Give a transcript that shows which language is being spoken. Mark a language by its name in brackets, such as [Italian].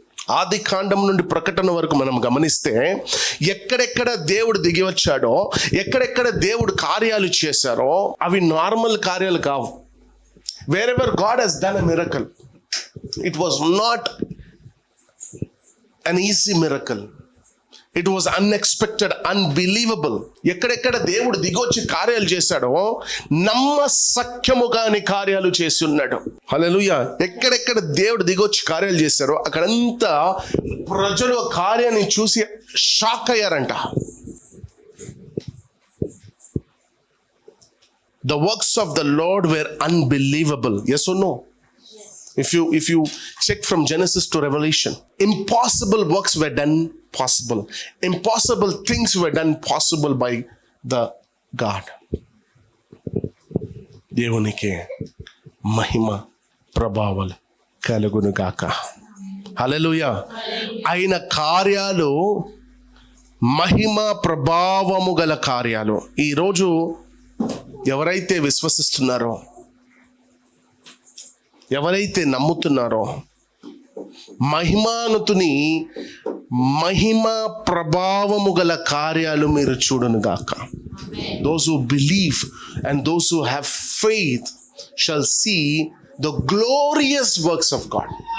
[Telugu] ఆది కాండం నుండి ప్రకటన వరకు మనం గమనిస్తే ఎక్కడెక్కడ దేవుడు దిగి వచ్చాడో, ఎక్కడెక్కడ దేవుడు కార్యాలు చేశారో అవి నార్మల్ కార్యాలు కావు. [English] Wherever god has done a miracle, it was not an easy miracle. It was unexpected, unbelievable. [Telugu] ఎక్కడెక్కడ దేవుడు దిగొచ్చి కార్యాలు చేశాడో నమ్మశక్యము కాని కార్యాలు చేసి ఉన్నాడు. హల్లెలూయా. ఎక్కడెక్కడ దేవుడు దిగొచ్చి కార్యాలు చేశారో అక్కడంతా ప్రజలు కార్యాన్ని చూసి shock అయ్యారంట. [English] The works of the Lord were unbelievable. Yes or no? If you check from Genesis to Revelation, impossible works were done possible. Impossible things were done possible by the God. [Telugu] దేవునికి మహిమ ప్రభావాలు కలుగును గాక. హల్లెలూయా. ఆయన కార్యాలు మహిమ ప్రభావము గల కార్యాలు. ఈరోజు ఎవరైతే విశ్వసిస్తున్నారో, ఎవరైతే నమ్ముతున్నారో, మహిమానుతుని మహిమ ప్రభావము గల కార్యాలు మీరు చూడును గాక. [English] Those who believe and those who have faith shall see the glorious works of God.